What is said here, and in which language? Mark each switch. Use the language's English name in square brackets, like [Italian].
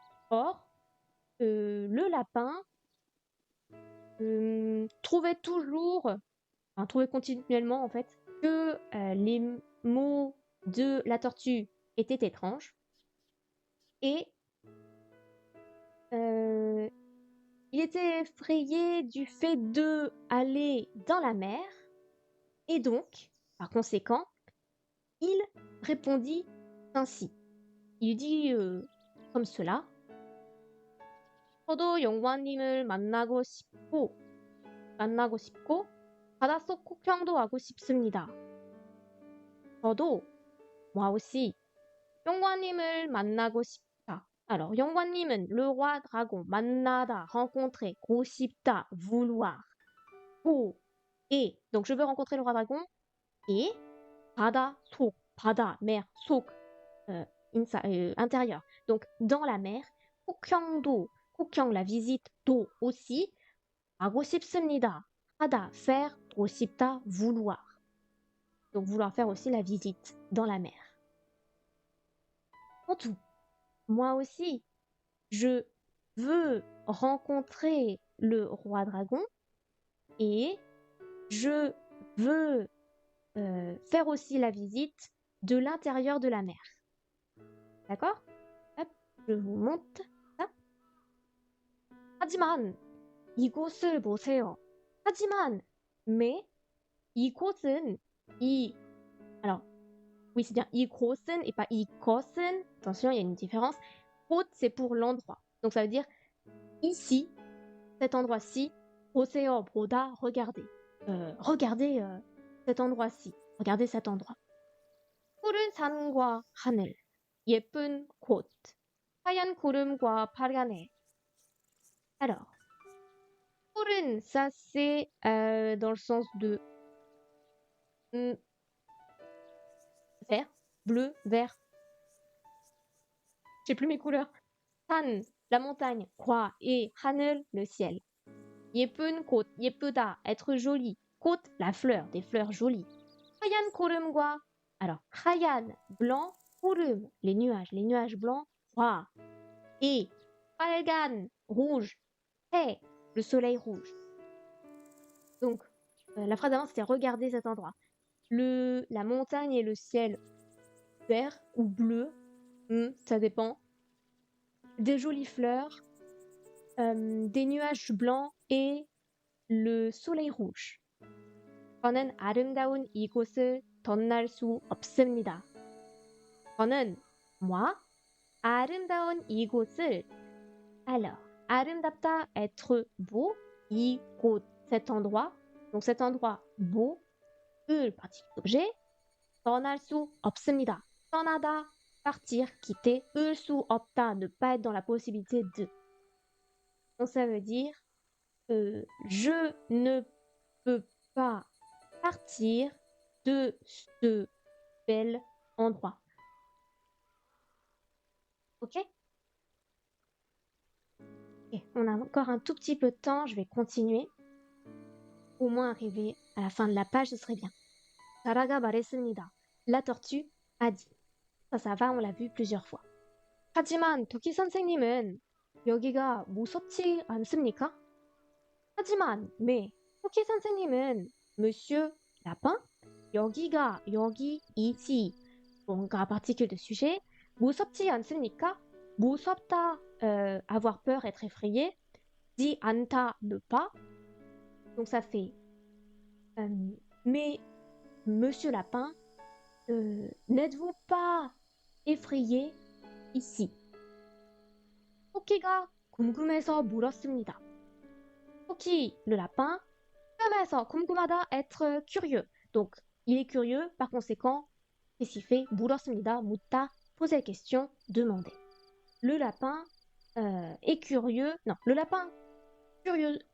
[French] Or, le lapin trouvait continuellement en fait, que les mots de la tortue étaient étranges et il était effrayé du fait de aller dans la mer et donc, par conséquent, il répondit ainsi. Il dit comme cela. [Korean] 저도 영관님을 만나고 싶고 바닷속 구경도 하고 싶습니다. 저도 [French] moi aussi [Korean] 영관님을 만나고 싶다. [French] Alors [Korean] 영관님은 [French] le roi dragon [Korean] 만나다 [French] rencontrer [Korean] 고 싶다 [French] vouloir 고 et donc je veux rencontrer le roi dragon et [Korean] 바다 [French] mer [Korean] 속 [French] intérieur donc dans la mer [Korean] 폭형, [French] la visite, [Korean] 도, [French] aussi, [Korean] 하고 싶습니다. 하다, [French] faire, [Korean] 고 싶다, [French] vouloir. Donc vouloir faire aussi la visite dans la mer. En tout, moi aussi, je veux rencontrer le roi dragon et je veux faire aussi la visite de l'intérieur de la mer. D'accord? Hop, je vous montre ça. [Korean] 하지만 이곳을 보세요. 하지만, [French] mais, [Korean] 이곳은, [French] alors, oui, c'est bien 이곳은 et pas 이곳은. Attention, il y a une différence. 곳, c'est pour l'endroit. Donc ça veut dire ici, cet endroit-ci, [Korean] 보세요, 보다, [French] regardez. Regardez cet endroit-ci. Regardez cet endroit. [Korean] 푸른 산과 하늘, 예쁜 곳, 하얀 구름과 파란 해. [French] Alors, [Korean] 푸른, [French] ça c'est dans le sens de vert, bleu, vert. J'ai plus mes couleurs. [Korean] 산, [French] la montagne, 과, et [Korean] 하늘, [French] le ciel. [Korean] 예쁜 곳, 예쁘다, [French] être joli. 꽃, la fleur, des fleurs jolies. [Korean] 하얀 구름과, [French] alors, 하얀, blanc, 구름, les nuages blancs, 과. Et [Korean] 빨간, [French] rouge, 해, le soleil rouge. Donc, la phrase d'avant, c'était regarder cet endroit. La montagne et le ciel vert ou bleu, ça dépend. Des jolies fleurs, des nuages blancs et le soleil rouge. [Korean] 저는 아름다운 이곳을 덧날 수 없습니다. [French] 저는, moi, [Korean] 아름다운 이곳을, [French] alors, [Korean] 아름답다, [French] être beau, 이곳, cet endroit, donc cet endroit beau, 을, particule d'objet, [Korean] 떠날 수 없습니다. 떠나다, [French] partir, quitter, [Korean] 을 수 없다, [French] ne pas être dans la possibilité de. Donc ça veut dire je ne peux pas partir de ce bel endroit. Ok? Ok, on a encore un tout petit peu de temps, je vais continuer. Au moins arriver à la fin de la page, ce serait bien. [Korean] 자라가 말했습니다. [French] La tortue a dit. Ça va, on l'a vu plusieurs fois. [Korean] 하지만 도끼 선생님은 여기가 무섭지 않습니까? 하지만, [French] mais, [Korean] 토끼 선생님은 [French] Monsieur Lapin, [Korean] 여기가, 여기, ici, 뭔가 [French] particule de sujet, [Korean] 무섭지 않습니까? 무섭다, [French] avoir peur, être effrayé. Dit 않다, ne pas. Donc ça fait, mais Monsieur Lapin, n'êtes-vous pas effrayé ici? [Korean] 토끼가 궁금해서 물었습니다. [French] 토끼, le lapin, [Korean] 궁금하다, [French] être curieux. Donc, il est curieux, par conséquent, qu'est-ce qu'il fait? [Korean] 물었습니다, 묻다, [French] poser la question, demander. Le lapin est curieux. Non, le lapin curieux.